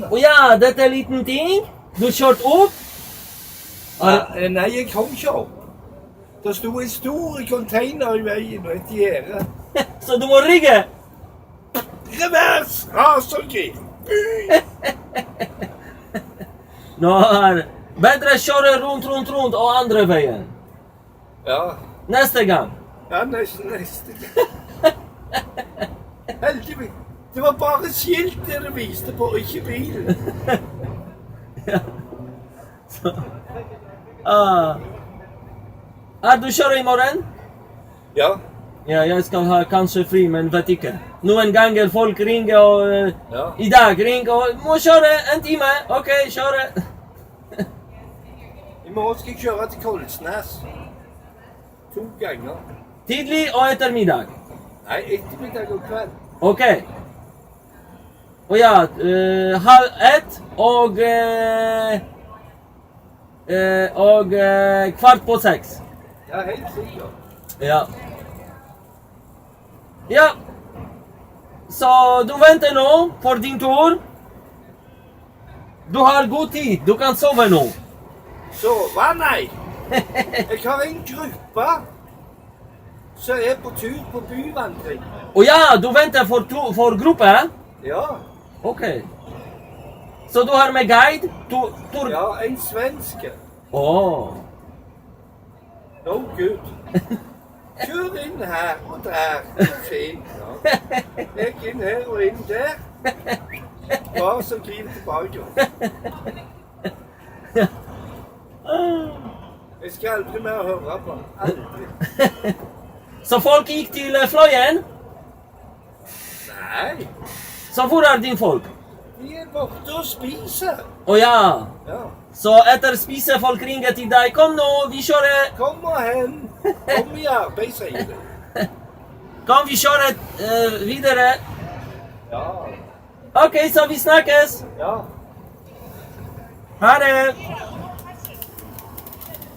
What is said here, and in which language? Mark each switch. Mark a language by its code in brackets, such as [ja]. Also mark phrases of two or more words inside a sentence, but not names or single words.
[sv] Och ja, det är en liten ting. Du kört upp. [no] Nei, jeg kom ikke opp. Det sto en stor container i veien og et gjerde. Så du må rigge. Revers! Rasergir! [sv] Nå är bättre köra runt och andra vägen. Ja. Nästa gång. [no] Ja, neste gang. Heldigvis. Det var bare skilt det viste på, ikke bilen. [sv] Så. Du kör imorgon? Ja. Ja, jag ska ha kanske fri, men vet inte. Nu en gång folk ringer och Ja. idag ringer och må köra en timme. Okej, kör. [no] I morgen skal jeg kjøre til Kolsnes. 2 ganger. [sv] Tidlig och eftermiddag. [no] Nei, ettermiddag og kveld. Okej. [sv] Och ja, 12:30 och kvart på 6. [no] Ja, helt sikkert. Ja. Ja. [sv] Så du väntar nu för din tur. Du har god tid, du kan sova nu. [no] Sove? Nei. Jeg har en gruppe som er på tur på byvandring. [sv] Och ja, du väntar för gruppen? Ja. Okej. Så du har med guide? Tur. [no] Ja, en svenske. Åh. [en] No good. [no] Kjør inn her og der. Det er fint. Ja. Legg inn her og inn der. Bare så glir tilbake. Jeg skal aldri mer høre på. Aldri. [sv] Så folk gick till Fløyen? [no] Nei. Så hvor er din folk? De er borte og spiser. Åh ja. Ja. [sv] Så efter spise folk ringer till dig. Kom nu, vi kör. [no] Kom og hen. Kom i arbeid, sier de. [sv] Kom, vi kör vidare. Ja. Okej, så vi snackas. Ja. Ha det.